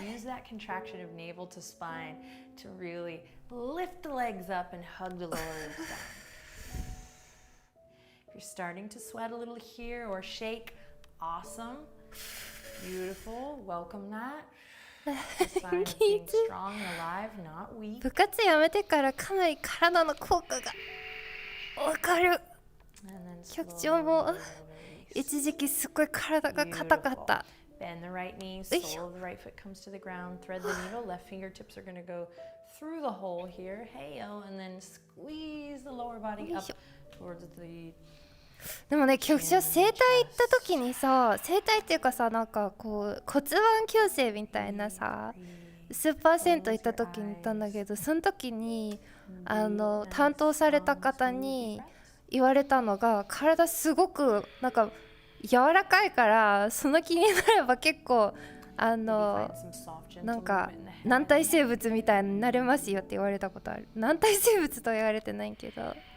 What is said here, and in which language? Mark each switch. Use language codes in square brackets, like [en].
[en] Use that contraction of navel to spine to really lift the legs up and hug the lower ribs down. If you're starting to sweat a little here or shake, awesome. Beautiful. Welcome that. It's a sign of being strong and alive, not weak. [ja] 部活やめてからかなり体の効果がわかる [en] And then [ja] 局長も [en] slowly release. [ja] 一時期すっごい体が硬かった [en] Bend the right knee, sole of the right foot comes to the ground. Thread the needle. Left fingertips are going to go through the hole here. Hey-o, and then squeeze the lower body up towards the [ja] でもね局長整体行った時にさ整体っていうかさなんかこう骨盤矯正みたいなさスーパー銭湯行った時に行ったんだけどその時に担当された方に言われたのが体すごくなんか柔らかいからその気になれば結構なんか軟体生物みたいになれますよって言われたことある軟体生物とは言われてないけど